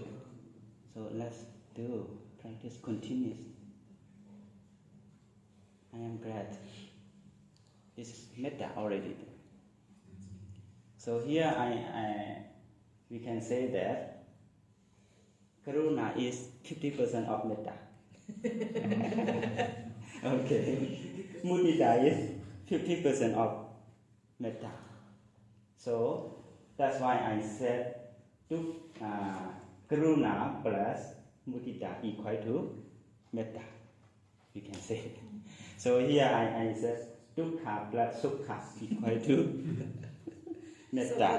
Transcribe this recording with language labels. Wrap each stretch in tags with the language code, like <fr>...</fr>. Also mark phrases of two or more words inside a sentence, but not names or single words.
<en>So let's do practice continuous. I am glad. This is metta already. So here we can say that karuna is 50% of metta. Okay. Mudita is 50% of metta. So that's why I said karuna plus mudita equal to metta. You can say. So here I said dukkha plus sukha equal to metta.</en>